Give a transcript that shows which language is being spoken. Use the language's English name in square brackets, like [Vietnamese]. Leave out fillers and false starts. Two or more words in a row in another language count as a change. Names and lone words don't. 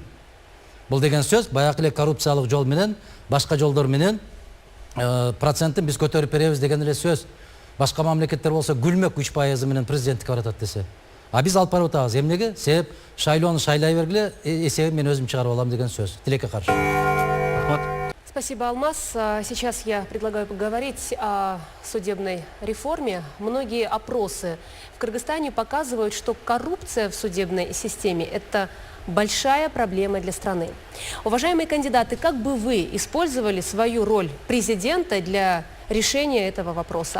[Kyrgyz] Бул деген сөз баягы эле коррупциялык жол менен, башка жолдор менен проценттин биз көтөрүп беребиз деген эле сөз. Башка мамлекеттер болсо күлмөк 3% менен президенттикке баратат десе. А биз алып барып атабыз. Эмнеге? Себеп шайлоону шайлай бергиле, эсебин мен өзүм чыгарып алам деген сөз. Тилекке каршы. Рахмат. [Russian] Спасибо, Алмаз. Сейчас я предлагаю поговорить о судебной реформе. Многие опросы в Кыргызстане показывают, что коррупция в судебной системе – это большая проблема для страны. Уважаемые кандидаты, как бы вы использовали свою роль президента для решения этого вопроса?